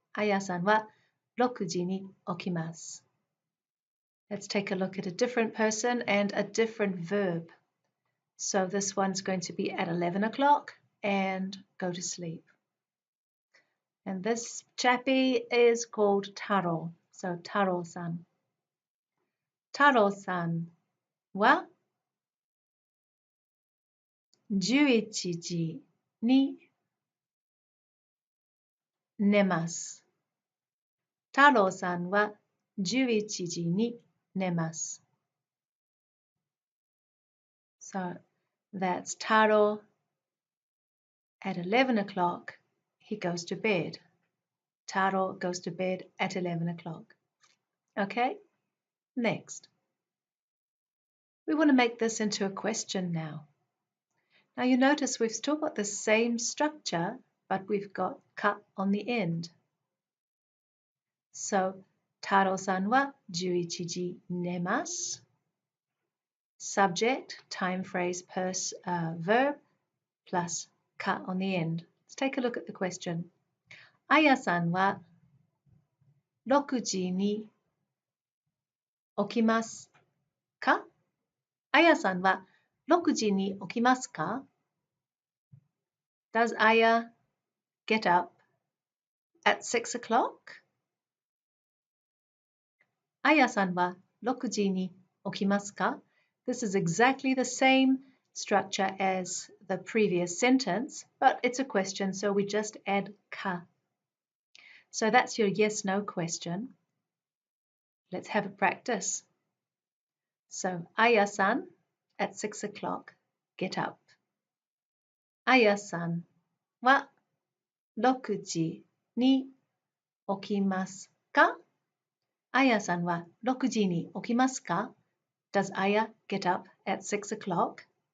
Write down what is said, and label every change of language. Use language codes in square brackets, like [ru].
[ja] Aya-san wa 6時に okimasu. [en] Let's take a look at a different person and a different verb. So this one's going to be at 11 o'clock and go to sleep. And this chappie is called Taro. So Taro-san. [ja] Taro-san wa 11時に 寝ます。 Taro-san wa 11時に寝ます。 [en] So that's Taro. At 11 o'clock, he goes to bed. Taro goes to bed at 11 o'clock. Okay, next. We want to make this into a question now. Now you notice we've still got the same structure, but we've got ka on the end. [ja] So, Taro-san wa 11時寝ます。 [en] Subject, time phrase, verb, plus ka on the end. Let's take a look at the question. [ja] Aya-san wa 6時に起きますか? Aya-san wa 6時に起きますか? [en] Does Aya get up at 6 o'clock? [ja] Aya-san wa 6時に起きますか? [en] This is exactly the same structure as the previous sentence, but it's a question, so we just add ka. So that's your yes-no question. Let's have a practice. So, Aya-san, at 6 o'clock, get up. [ja] Aya-san wa 6時に起きますか? Aya-san wa 6時に起きますか? [en] Does Aya get up at 6 o'clock?